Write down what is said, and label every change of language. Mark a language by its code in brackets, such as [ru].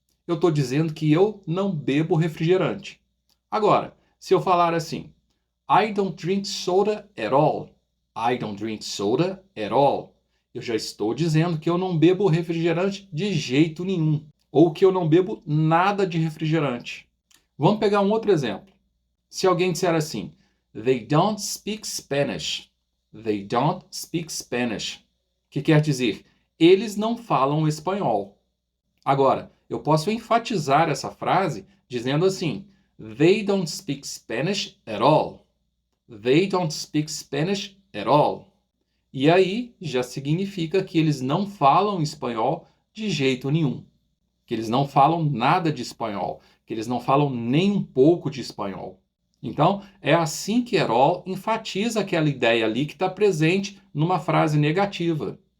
[pt] Eu estou dizendo que eu não bebo refrigerante. Agora, se eu falar assim: [en] I don't drink soda at all. I don't drink soda at all. [pt] Eu já estou dizendo que eu não bebo refrigerante de jeito nenhum. Ou que eu não bebo nada de refrigerante. Vamos pegar um outro exemplo. Se alguém disser assim: [en] They don't speak Spanish. They don't speak Spanish. [pt] Que quer dizer, eles não falam espanhol. Agora, eu posso enfatizar essa frase dizendo assim: [en] They don't speak Spanish at all. They don't speak Spanish at all. [pt] E aí já significa que eles não falam espanhol de jeito nenhum. Que eles não falam nada de espanhol. Que eles não falam nem um pouco de espanhol. Então, é assim que at all enfatiza aquela ideia ali que está presente numa frase negativa.